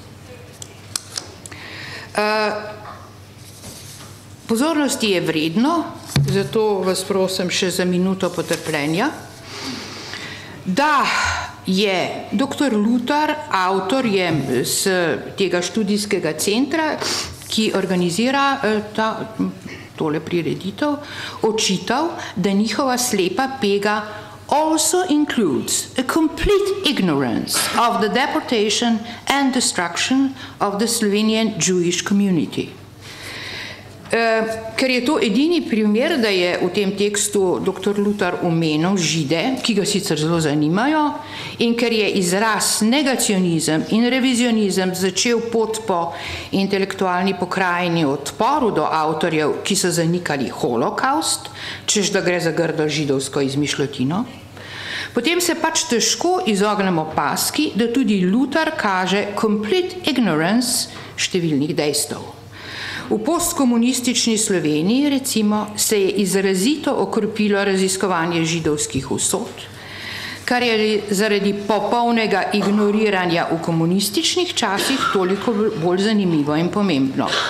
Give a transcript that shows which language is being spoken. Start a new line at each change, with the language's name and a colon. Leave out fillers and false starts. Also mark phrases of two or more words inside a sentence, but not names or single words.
Slovenian: Pozornosti je vredno, zato vas prosim še za minuto potrpljenja, da je dr. Lutar, avtor je z tega študijskega centra, ki organizira tole prireditev, očital, da njihova slepa pega
English: also includes a complete ignorance of the deportation and destruction of the Slovenian Jewish community.
Slovenian: Ker je to edini primer, da je v tem tekstu dr. Lutar omenil Žide, ki ga sicer zelo zanimajo, in ker je izraz negacionizem in revizionizem začel pot po intelektualni pokrajini odporu do avtorjev, ki so zanikali holokaust, češ da gre za grdo židovsko izmišljotino, potem se pač težko izognemo paski, da tudi Lutar kaže
English: complete ignorance
Slovenian: številnih dejstev. V postkomunistični Sloveniji, recimo, se je izrazito okrepilo raziskovanje židovskih usod, kar je zaradi popolnega ignoriranja v komunističnih časih toliko bolj zanimivo in pomembno.